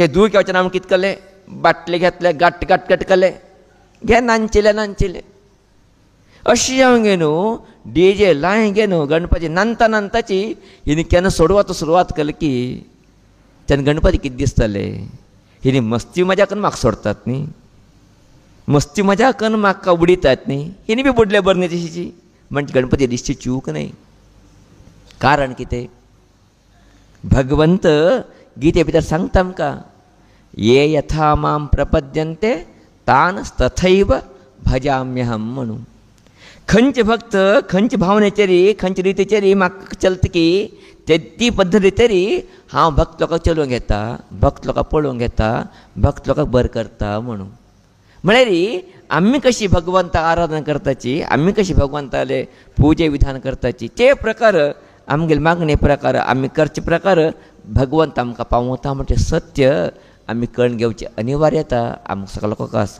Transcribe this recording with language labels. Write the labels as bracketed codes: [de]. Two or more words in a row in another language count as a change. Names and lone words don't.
[kok] दूख येवचे आमी कितें केलें बाटले घेतले गाट गाट गाट केले घे नाचले नाचले अशी हांव गे न्हू डीजे लाय गे न्हू गणपती नांता नांताची हिने केन्ना सोडवात सुरवात केली की तेन्ना गणपती कितें दिसताले हिने मस्ती मजा करून म्हाका सोडतात न्ही मस्ती मजा करून म्हाका उडयतात न्ही हिने बी बुडले बरें न्ही तशीची म्हणजे गणपती दिसची चूक न्ही. कारण कितें भगवंत गीते भितर सांगता आमकां [sa] ये यथा मां प्रपद्यन्ते तान तथैव भजाम्यहम [kok] म्हणून खंयचे भक्त खंयचे भावनेचेरी खंयचे रितीचेरी म्हाका चलता की ती पद्दती तरी हांव भक्त लोकांक चलोवंक घेता भक्त लोकांक पळोवंक घेता भक्त लोकांक बरें करता म्हणून. म्हळ्यार आमी कशी भगवंताक आराधना करताची आमी कशी भगवंताले पुजे विधान करताची ते प्रकार आमगेले मागणे प्रकार आमी करचे प्रकार भगवंत आमकां पावता म्हणजे सत्य आमी कळून घेवची अनिवार्यता आमकां सगळ्या लोकांक आसा.